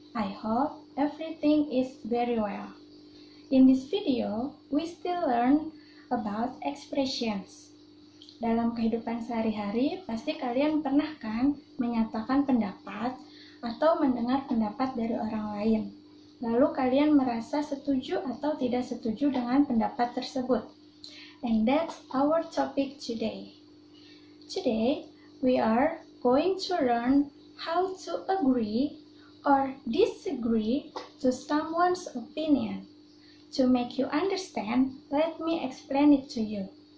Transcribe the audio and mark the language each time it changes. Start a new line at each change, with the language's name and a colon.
English: I hope everything is very well. In this video, we still learn about expressions.
Indonesian: Dalam kehidupan sehari-hari, pasti kalian pernah kan menyatakan pendapat atau mendengar pendapat dari orang lain. Lalu kalian merasa setuju atau tidak setuju dengan pendapat tersebut.
English: And that's our topic today. Today, we are going to learn how to agree or disagree to someone's opinion. To make you understand, let me explain it to you.